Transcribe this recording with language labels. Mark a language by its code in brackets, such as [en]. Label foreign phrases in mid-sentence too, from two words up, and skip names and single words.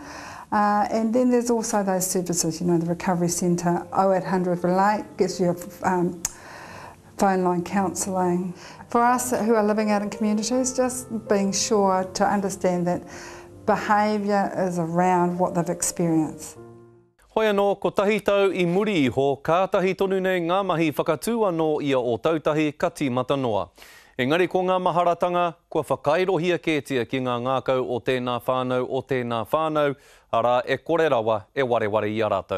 [en] And then there's also those services, you know, the Recovery Centre, 0800 Relate, gives you a phone line counselling. For us who are living out in communities, just being sure to understand that behaviour is around what they've experienced. [mi] Hoi anō, ko tahi tau I muri iho, kātahi tonu nei ngā mahi whakatū anō ia o tautahi ka tīmata noa. Engari ko ngā maharatanga, kua whakairohia kētia ki ngā ngākau o tēnā whānau, ara e kore rawa e wareware I a rātou.